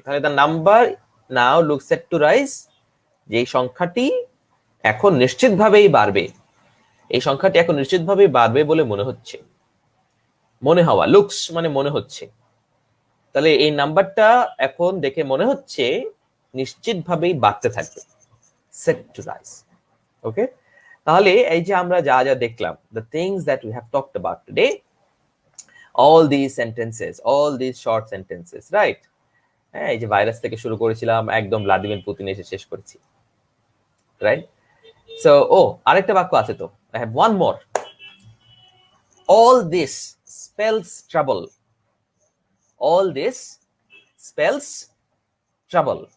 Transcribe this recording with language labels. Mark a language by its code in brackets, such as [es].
[bn] তাহলে [en] the number now look set to rise, [bn] যে সংখ্যাটি এখন নিশ্চিত ভাবেই বাড়বে, এই সংখ্যাটি এখন নিশ্চিত ভাবেই বাড়বে বলে মনে হচ্ছে, মনে হওয়া, লুকস মানে মনে হচ্ছে। তাহলে এই নাম্বারটা এখন দেখে মনে হচ্ছে নিশ্চিত ভাবেই বাড়তে থাকবে, সেট টু রাইজ। [en] okay, [bn] তাহলে এই যে আমরা যা যা দেখলাম, [en] the things that we have talked about today, all these sentences, all these short sentences, right? [bn] হ্যাঁ, এই যে ভাইরাস থেকে শুরু করেছিলাম, একদম ভ্লাদিমির পুতিন এসে শেষ করেছি, রাইট? [en] so [bn] আরেকটা বাক্য আছে তো, [en] I have one more. All this spells trouble. All this spells trouble.